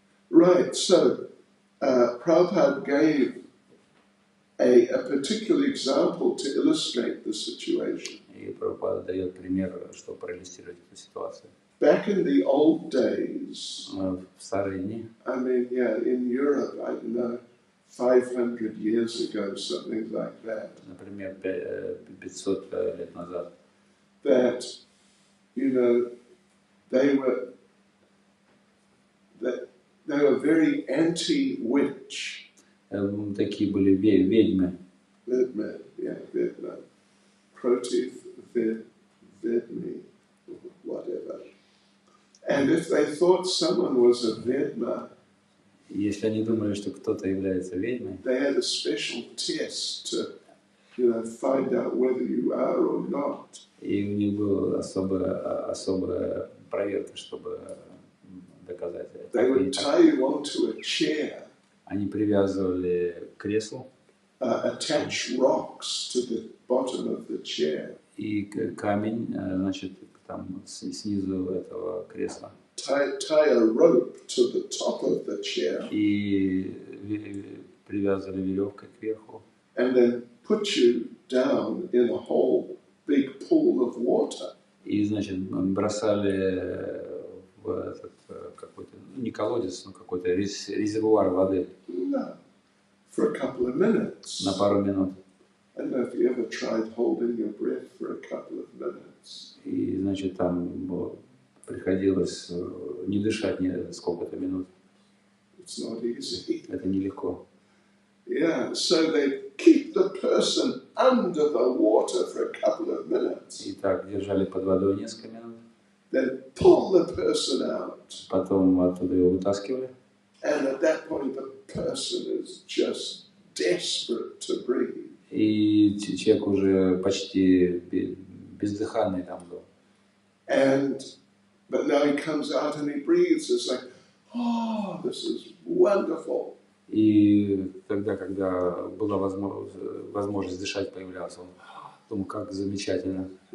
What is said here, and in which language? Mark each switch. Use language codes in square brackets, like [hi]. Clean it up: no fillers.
[en] Right, so Prabhupada gave a particular example to illustrate the situation. [ru] И Прабхупада дает пример, чтобы проиллюстрировать эту ситуацию. [en] Back in the old days, [ru] В старые дни, [en] I mean, yeah, in Europe, I don't know, 500 years ago, something like that, [ru] например, 500 лет назад, [en] that, you know, they were very anti-witch. [ru] такие были ведьмы. Vedma, yeah, Vedma. Protiv Vedmi, whatever. [en] And if they thought someone was a Vedma, [ru] Если они думали, что кто-то является ведьмой, [en] they had a special test to, you know, find out whether you are or not. [ru] и у них была особая проверка, чтобы доказать это. [en] They would tie you onto a chair, [ru] Они привязывали к креслу [en] attach rocks to the bottom of the chair, [ru] и камень, значит, там снизу этого кресла. [en] tie a rope to the top of the chair, [ru] И привязывали веревкой кверху. [en] and then put you down in a whole big pool of water. [ru] И, значит, бросали в этот какой-то, не колодец, но какой-то резервуар воды [en] No, for a couple of minutes. [ru] на пару минут. [en] I don't know if you ever tried holding your breath for a couple of minutes. [ru] И, значит, там приходилось не дышать сколько-то минут. [en] It's not easy. [ru] Это нелегко. [en] Yeah, so they keep the person under the water for a couple of minutes, [ru] И так держали под водой несколько минут. [en] then pull the person out, [ru] Потом оттуда его вытаскивали. [en] and at that point the person is just desperate to breathe. [ru] И человек уже почти бездыханный там был. [en] But now he comes out and he breathes. It's like, oh, this is wonderful. [ru] И тогда, когда была возможность дышать, появлялся, он думал, как замечательно.